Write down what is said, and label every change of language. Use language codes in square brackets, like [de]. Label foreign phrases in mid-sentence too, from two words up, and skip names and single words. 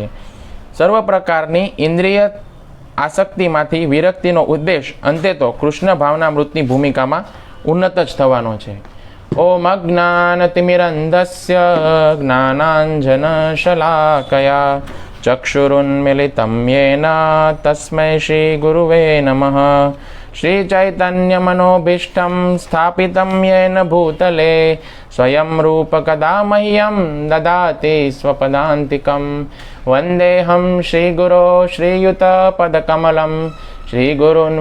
[gu] સર્વ પ્રકારની ઇન્દ્રિય આસક્તિમાંથી વિરક્તિનો ઉદ્દેશ અંતે તો કૃષ્ણ ભાવનામૃતની ભૂમિકામાં ઉન્નત જ થવાનો છે. [sa] ઓમ અજ્ઞાનતિમિરંધસ્ય જ્ઞાનાંજનશલાકયા ચક્ષુરુન્મિલિतं येन તસ્मै શ્રી ગુરુવે નમઃ. श्रीचैतन्यमनोभीष्टं स्थापितं येन भूतले स्वयं रूप कदा मह्यं ददाति स्वपदान्तिकं वन्देऽहं श्रीगुरो श्रीयुतपदकमलं श्रीगुरून्